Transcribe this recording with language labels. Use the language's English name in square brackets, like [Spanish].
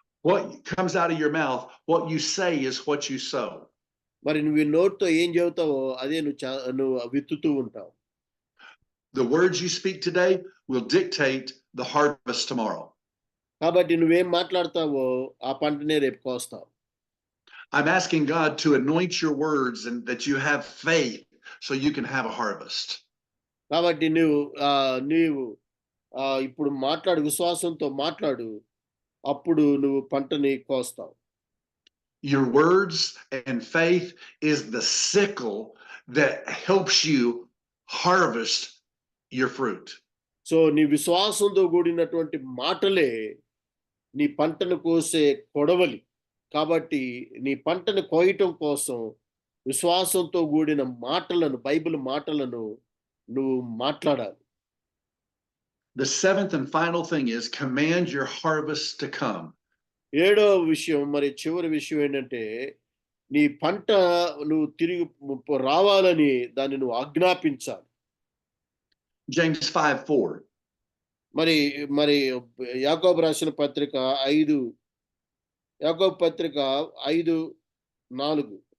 [English] What comes out of your mouth, what you say is what you sow. [Telugu] మరి నువ్వు నోటితో ఏం చెబుతావో అదే నువ్వు విత్తుతూ ఉంటావు. [English] The words you speak today will dictate the harvest tomorrow. [Telugu] కాబట్టి నువ్వేం మాట్లాడతావో ఆ పంటనే రేపు కోస్తావు. [English] I'm asking God to anoint your words and that you have faith so you can have a harvest. [Telugu] కాబట్టి నీవు ఇప్పుడు విశ్వాసంతో మాట్లాడు, అప్పుడు నువ్వు పంటని కోస్తావు. [English] Your words and faith is the sickle that helps you harvest your fruit. [Telugu] So నీ విశ్వాసంతో కూడినటువంటి మాటలే నీ పంటను కోసే కొడవలి. కాబట్టి నీ పంటను కోయటం కోసం విశ్వాసంతో కూడిన మాటలను, బైబిల్ మాటలను నువ్వు మాట్లాడాలి. [English] The seventh and final thing is command your harvest to come. [Telugu] ఏడో విషయం, మరి చివరి విషయం ఏంటంటే నీ పంట నువ్వు తిరిగి రావాలని దాన్ని నువ్వు ఆజ్ఞాపించాలి. [English] James 5:4. [Telugu] మరి మరి యాకోబు రాసిన పత్రిక 5 యాకోబు పత్రిక 5:4.